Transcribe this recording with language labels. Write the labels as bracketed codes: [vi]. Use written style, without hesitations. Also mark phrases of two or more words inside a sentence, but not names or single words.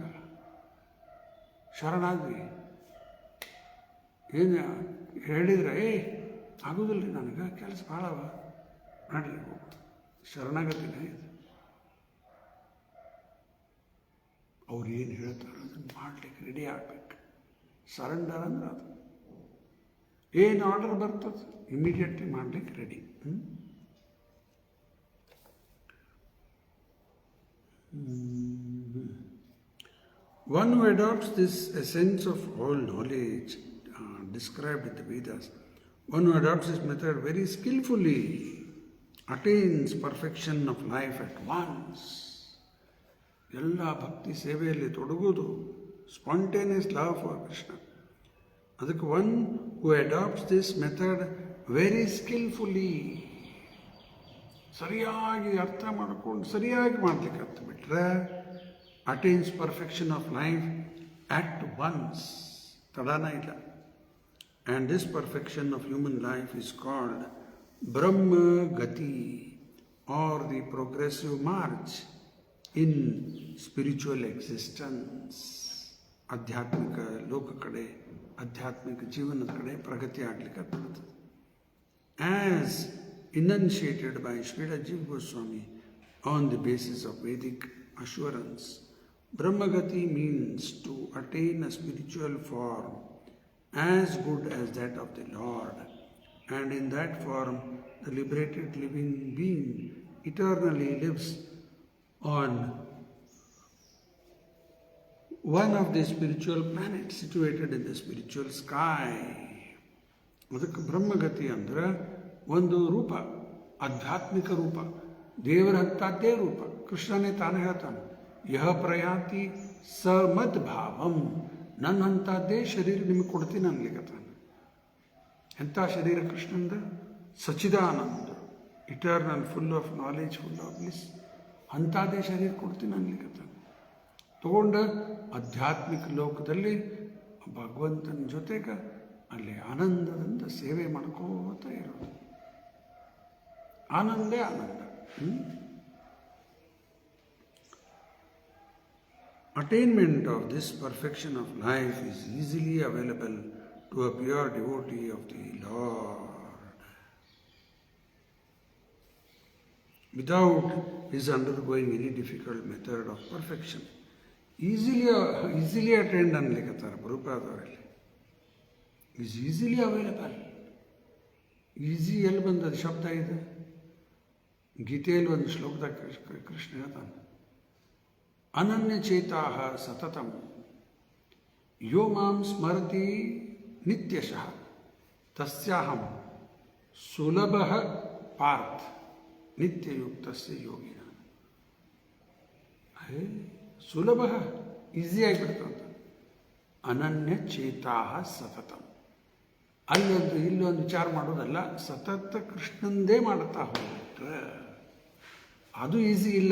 [kn] ಶರಣಾದ್ವಿ ಏನು ಹೇಳಿದ್ರೆ ಆಗೋದಿಲ್ಲ ರೀ, ನನಗೆ ಕೆಲಸ ಭಾಳವ ಮಾಡಲಿ ಹೋಗು, ಶರಣಾಗತಿನ ಇದು. ಅವ್ರು ಏನು ಹೇಳ್ತಾರೋ ಅದನ್ನು ಮಾಡಲಿಕ್ಕೆ ರೆಡಿ ಆಗಬೇಕು. ಸರೆಂಡರ್ ಅಂದ್ರೆ ಅದು. ಏನು ಆರ್ಡರ್ ಬರ್ತದೆ ಇಮಿಡಿಯೇಟ್ಲಿ ಮಾಡಲಿಕ್ಕೆ ರೆಡಿ. [en] One who adopts this essence of all knowledge described in the Vedas, one who adopts this method very skillfully, attains perfection of life at once. [kn] ಎಲ್ಲ ಭಕ್ತಿ ಸೇವೆಯಲ್ಲಿ ತೊಡಗುವುದು, [en] spontaneous love for Krishna. ಅದಕ್ಕೆ one who adopts this method very skillfully, [kn] ಸರಿಯಾಗಿ ಅರ್ಥ ಮಾಡಿಕೊಂಡು ಸರಿಯಾಗಿ ಮಾಡಲಿಕ್ಕೆ ಅರ್ಥ ಬಿಟ್ಟರೆ, [en] attains perfection of life at once, [kn] ತಡಾನ ಇಲ್ಲ. [en] and this perfection of human life is called Brahma gati or the progressive march in spiritual existence. [kn] ಆಧ್ಯಾತ್ಮಿಕ ಲೋಕ ಕಡೆ, ಆಧ್ಯಾತ್ಮಿಕ ಜೀವನದ ಕಡೆ ಪ್ರಗತಿ ಆಗಲಿಕ್ಕೆ ಬರ್ತದೆ. [en] ಆ್ಯಸ್ enunciated by Srila Jiva Goswami on the basis of Vedic assurance, Brahmagati means to attain a spiritual form as good as that of the Lord, and in that form the liberated living being eternally lives on one of the spiritual planets situated in the spiritual sky. [kn] ಅದಕ್ಕೆ ಬ್ರಹ್ಮಗತಿ ಅಂದ್ರೆ ಒಂದು ರೂಪ, ಆಧ್ಯಾತ್ಮಿಕ ರೂಪ, ದೇವರ ಹತ್ತದ್ದೇ ರೂಪ. ಕೃಷ್ಣನೇ ತಾನೇ ಹೇಳ್ತಾನೆ, [sa] ಯಹ ಪ್ರಯಾತಿ ಸ ಮದ್ ಭಾವಂ, [kn] ನನ್ನಂಥದ್ದೇ ಶರೀರ ನಿಮಗೆ ಕೊಡ್ತೀನಿ ಅನ್ಲಿಕ್ಕತ್ತಾನೆ. ಎಂಥ ಶರೀರ ಕೃಷ್ಣಂದ? [en] ಸಚ್ಚಿದಾನಂದ, eternal, full of knowledge, full of bliss. [kn] ಅಂಥದ್ದೇ ಶರೀರ ಕೊಡ್ತೀನಿ ಅನ್ಲಿಕ್ಕತ್ತಾನೆ. ತಗೊಂಡು ಆಧ್ಯಾತ್ಮಿಕ ಲೋಕದಲ್ಲಿ ಭಗವಂತನ ಜೊತೆಗೆ ಅಲ್ಲಿ ಆನಂದದಿಂದ ಸೇವೆ ಮಾಡ್ಕೋತ ಇರೋದು. ಆನಂದೇ ಆನಂದ. [en] Attainment of this perfection of life is easily available to a pure devotee of the Lord without his undergoing any difficult method of perfection. Easily attained [kn] ಅನ್ಲಿಕ್ಕತ್ತಾರ ಪ್ರಭುಪಾದವರಲ್ಲಿ. [en] is easily available. [kn] ಈಸಿ ಎಲ್ಲಿ ಬಂದದ್ದು ಶಬ್ದ ಇದೆ? ಗೀತೆಯಲ್ಲಿ ಒಂದು ಶ್ಲೋಕದಾಗ ಕೃಷ್ಣ ಹೇಳ್ತಾನೆ, [sa] ಅನನ್ಯಚೇತಾ ಸತತಂ ಯೋ ಮಾಂ ಸ್ಮರತಿ ನಿತ್ಯಶಃ ತಸ್ಯಾಹಂ ಸುಲಭ ಪಾರ್ಥ ನಿತ್ಯಯುಕ್ತಸ್ಯ ಯೋಗಿನ. [kn] ಸುಲಭ, ಈಸಿ ಆಗಿಬಿಡ್ತಂತ. [sa] ಅನನ್ಯಚೇತಾ ಸತತಂ, [kn] ಅಲ್ಲೊಂದು ಇಲ್ಲೊಂದು ವಿಚಾರ ಮಾಡೋದಲ್ಲ, ಸತತ ಕೃಷ್ಣಂದೇ ಮಾಡುತ್ತಾ ಹೋಗ್ಬಿಟ್ರೆ ಅದು ಈಸಿ ಇಲ್ಲ.